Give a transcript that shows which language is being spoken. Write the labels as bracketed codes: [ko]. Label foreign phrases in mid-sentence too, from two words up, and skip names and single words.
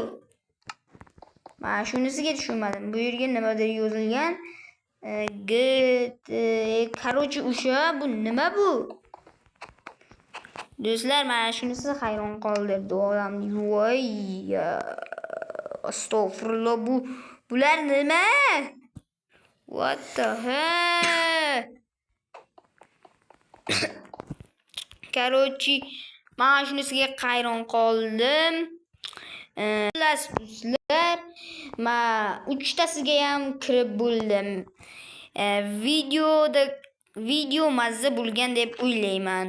[uz] Mana shunisiga tushunmadim. Bu yerga nimadir yozilgan. Короче, o'sha bu nima bu? Do'stlar, mana shunisi hayron qoldirdi odamni. Voy, astagfirullah, bular nima? [en] What the hell? [uz] Короче, mana shunisiga hayron qoldim. Do'stlar, men 3 tasiga ham kirib bo'ldim. Video mazza bo'lgan deb o'ylayman.